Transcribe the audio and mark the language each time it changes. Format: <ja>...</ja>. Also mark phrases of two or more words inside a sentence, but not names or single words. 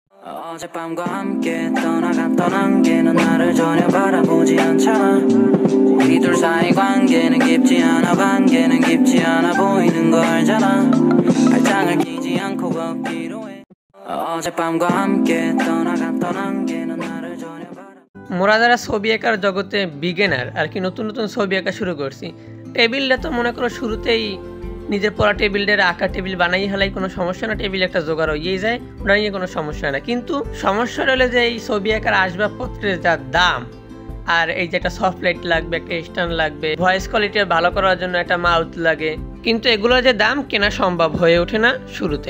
<ko>어젯밤과 함께 떠나갔던 안개는 나를 전혀 바라보지 않잖아. 우리 둘 사이 관계는 깊지 않아 보이는 거 알잖아. 발장을 끼지 않고 걷기로 해. 어젯밤과 함께 떠나갔던 안개는 나를 전혀</ko> <bn>মোরা যারা ছবি আঁকার জগতে বিগিনার আর কি নতুন নতুন ছবি আঁকা শুরু করছি, টেবিলটা তো মনে করো শুরুতেই নিজের পড়া টেবিলটা আঁকা টেবিল বানাই হেলাই কোনো সমস্যা না, টেবিল একটা জোগাড় হয়েই যায়, ওটা নিয়ে কোনো সমস্যা না। কিন্তু সমস্যা হলে যে এই ছবি আঁকার আসবাবপত্রের যা দাম, আর এই যে একটা সফট লাইট লাগবে, একটা স্ট্যান্ড লাগবে, ভয়েস কোয়ালিটি ভালো করার জন্য একটা মাউথ লাগে, কিন্তু এগুলোর যে দাম কেনা সম্ভব হয়ে ওঠে না শুরুতে।</bn>